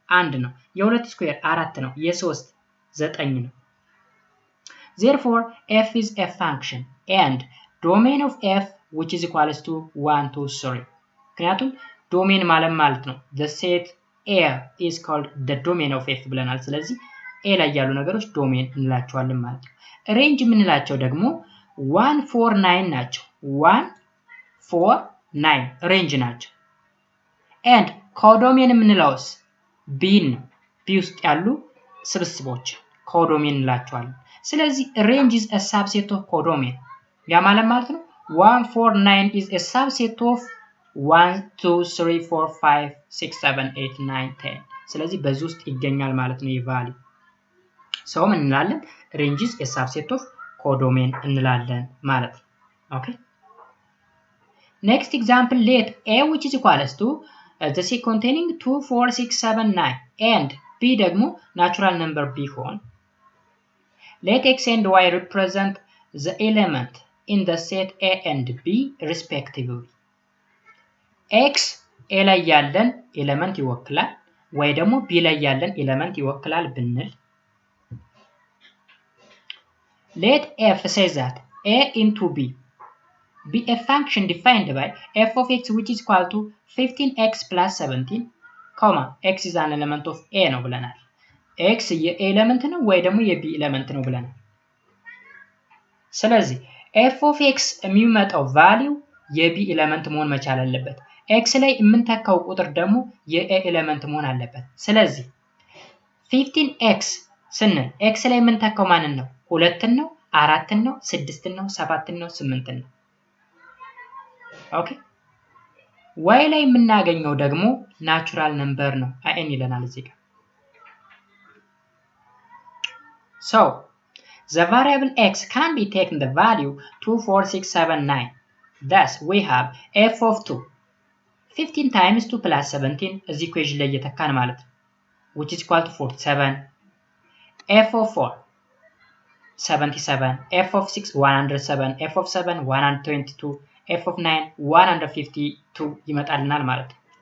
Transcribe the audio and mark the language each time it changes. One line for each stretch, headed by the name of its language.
Amharic: 1 ነው። የሁለት ስኩዌር 4 ነው። የሶስት 9 ነው።
English: Therefore f is a function and domain of f which is equals to 1 to 3.
Amharic: ምክንያቱም ዶሜን ማለት ነው
English: the set A is called the domain of f
Amharic: ብለናል። ስለዚህ a ላይ ያሉ ነገሮች ዶሜን እንላቸዋለን ማለት ነው። ሬንጅ የምንላቸው ደግሞ 1 4 9 ናቸው። 1 4 9 ሬንጅ ናቸው። and codomain የምንለውስ b ነው። b ውስጥ ያሉ ስብስቦች codomain እንላቸዋለን። ስለዚህ
English: range is a subset of codomain.
Amharic: ያ ማለት ነው
English: 1 4 9 is a subset of 1 2 3 4 5 6 7 8 9 10.
Amharic: ስለዚህ በዚህ ውስጥ ይገኛል ማለት ነው የቫልዩ ሰው ምን እንላለን?
English: range is a subset of codomain
Amharic: እንላለን ማለት ነው። ኦኬ
English: next example let A which is equals to the set containing 2 4 6 7 9 and b
Amharic: ደግሞ
English: natural number ቢሆን let x and y represent the element in the set A and B respectively.
Amharic: x A ላይ ያለን ኤሌመንት ይወክላል ወይ ደግሞ B ላይ ያለን ኤሌመንት ይወክላል ብንል
English: let f says that A into B be a function defined by f of x which is equal to 15x plus 17, x is an element of A
Amharic: ነው ብለናል። x የA ኤሌመንት ነው ወይ ደግሞ የB ኤሌመንት ነው ብለናል። ስለዚህ f of x የሚመጣው ቫልዩ የB ኤሌመንት መሆን መቻል አለበት። x ላይ የምንተካው ቁጥር ደግሞ የA ኤሌመንት መሆን አለበት። ስለዚህ 15x ስንል x ላይ የምንተካው ማንን ነው? 2 ነው፣ 4 ነው፣ 6 ነው፣ 7 ነው፣ 8 ነው። ኦኬ y ላይ የምናገኘው ደግሞ ናቹራል ነምበር ነው n ይለናል እዚህ ጋር።
English: So the variable x can be taken the value 2 4 6 7 9. Thus we have f of 2 15 times 2 plus 17 is equation
Amharic: ላይ የተካን ማለት ነው
English: which is equal to 47. f of 4 77, f of 6 107, f of 7 122, f of 9 152
Amharic: ይመጣልናል ማለት ነው።